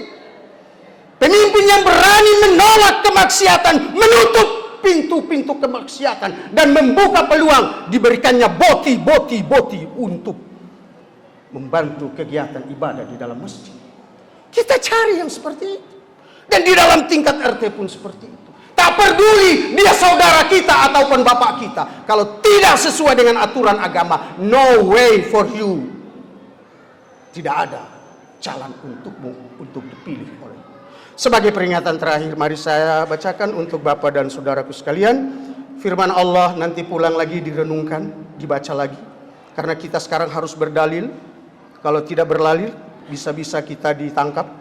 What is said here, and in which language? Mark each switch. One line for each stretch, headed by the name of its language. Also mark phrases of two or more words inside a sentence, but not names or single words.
Indonesian: Pemimpin yang berani menolak kemaksiatan, menutup pintu-pintu kemaksiatan, dan membuka peluang diberikannya boti untuk membantu kegiatan ibadah di dalam masjid. Kita cari yang seperti itu. Dan di dalam tingkat RT pun seperti itu. Tak peduli dia saudara kita ataupun bapak kita, kalau tidak sesuai dengan aturan agama,
English: no way for you.
Indonesian: Tidak ada jalan untukmu untuk dipilih oleh. Sebagai peringatan terakhir, mari saya bacakan untuk bapak dan saudaraku sekalian firman Allah, nanti pulang lagi direnungkan, dibaca lagi. Karena kita sekarang harus berdalil. Kalau tidak berlalil, bisa-bisa kita ditangkap.